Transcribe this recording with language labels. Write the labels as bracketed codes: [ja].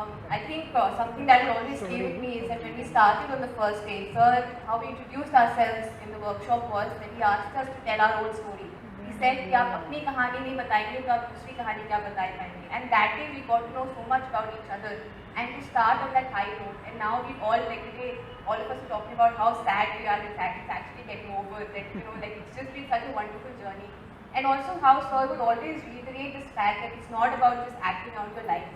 [en] I think something that will always stay with me is that when we started on the first day, sir, how we introduced ourselves in the workshop was when he asked us to tell our own story. He said [hi] कि आप अपनी कहानी नहीं बताएंगे तो आप दूसरी कहानी क्या बता पाएंगे. [en] And that day we got to know so much about each other and to start on that high note. And now we all, like today, all of us are talking about how sad we are that it's actually getting over, that, you know, like it's just been such a wonderful journey. And also how sir would always reiterate this fact that it's not about just acting out your life.